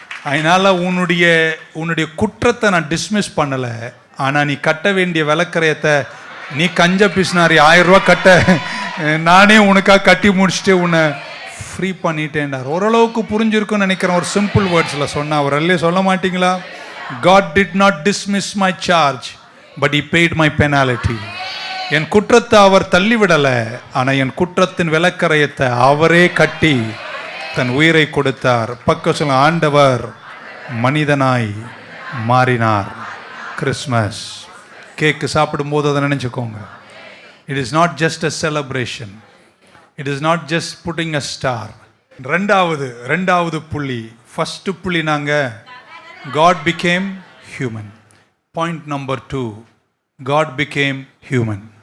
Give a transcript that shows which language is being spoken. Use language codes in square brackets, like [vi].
[ta] அதனால் உன்னுடைய குற்றத்தை நான் டிஸ்மிஸ் பண்ணலை, ஆனால் நீ கட்ட வேண்டிய விலைக்கரையத்தை நீ கஞ்ச பிஸ்னாரி 1000 ரூபா கட்ட, நானே உனக்காக கட்டி முடிச்சுட்டு உன்னை ஃப்ரீ பண்ணிட்டேன்டார். ஓரளவுக்கு புரிஞ்சிருக்குன்னு நினைக்கிறேன். ஒரு சிம்பிள் வேர்ட்ஸில் சொன்னா அவர் அல்லே சொல்ல மாட்டீங்களா? [en] God did not dismiss my charge, but he paid my penalty. [ta] என் குற்றத்தை அவர் தள்ளிவிடலை, ஆனால் என் குற்றத்தின் விலக்கரையத்தை அவரே கட்டி தன் உயிரை கொடுத்தார். பக்கம் சொல்ல, ஆண்டவர் மனிதனாய் மாறினார். கிறிஸ்மஸ் கேக்கு சாப்பிடும்போது அதை நினைச்சுக்கோங்க. [en] It is not just a celebration. It is not just putting a star. [ta] ரெண்டாவது புள்ளி, ஃபர்ஸ்ட் புள்ளி நாங்க [en] God became human. Point number 2, God became human.